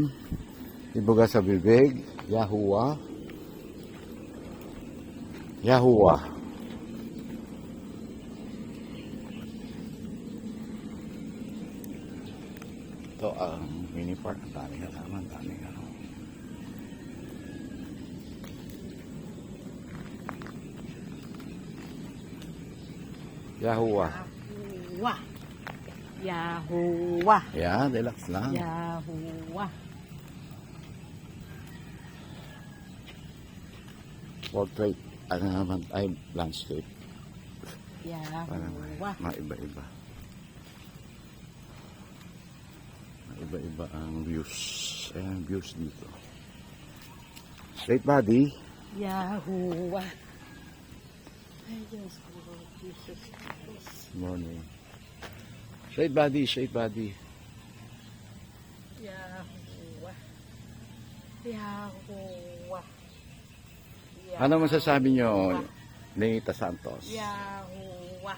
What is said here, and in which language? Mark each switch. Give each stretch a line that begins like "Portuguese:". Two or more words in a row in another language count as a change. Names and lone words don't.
Filipino: Ibuga sa bibig. Yahuwah. Yahuwah. Ito ang mini park. Ang daming halaman. Daming ano. Yahuwah. Yahuwah. Yahuwah. Yeah, relax lang. Yahuwah. Portrait. Ano naman ay landscape. Yahuwah. Maiba-iba. Maiba-iba ang views. Ayan, views dito.
English: Straight body.
Filipino: Yahuwah. Ay, Diyos ko, Jesus Christ. Morning.
English: Straight body, straight body.
Filipino: Yahuwah. Yahuwah. Ano masasabi nyo, Nenita Santos? Yahuwah.